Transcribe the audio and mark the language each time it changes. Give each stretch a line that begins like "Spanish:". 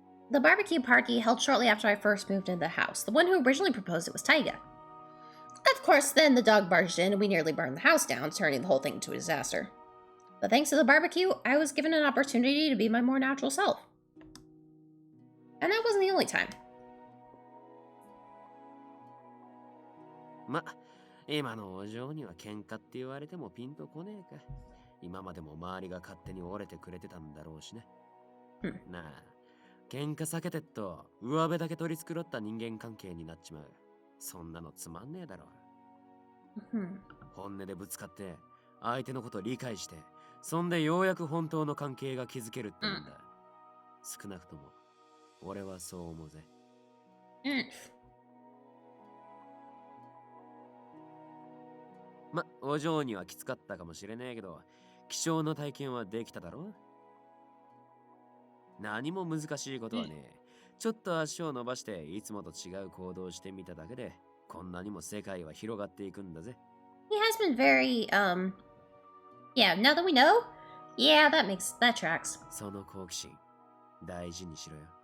English: the barbecue party held shortly after I first moved into the house. The one who originally proposed it was Taiga. Of course, then the dog barged in and we nearly burned the house down, turning the whole thing into a disaster. But thanks to the barbecue, I was given an opportunity to be my more natural self. And that wasn't the only time.
Japanese: ま、今のお嬢には喧嘩って言われてもピンとこねえか。今までも周りが勝手に折れてくれてたんだろうしね。なあ、喧嘩避けてっと上辺だけ取り繕った人間関係になっちまう。そんなのつまんねえだろ。本音でぶつかって相手のこと理解して、そんでようやく本当の関係が築けるってんだ。少なくとも俺はそう思うぜ。ま、お嬢にはきつかったかもしれねえけど、貴重な体験はできただろ？何も難しいことはねえ。ちょっと足を伸ばしていつもと違う行動をしてみただけで、こんなにも世界は広がっていくんだぜ。
English: He has been very, yeah, now that we know, yeah, that tracks.
Japanese: その好奇心、大事にしろよ。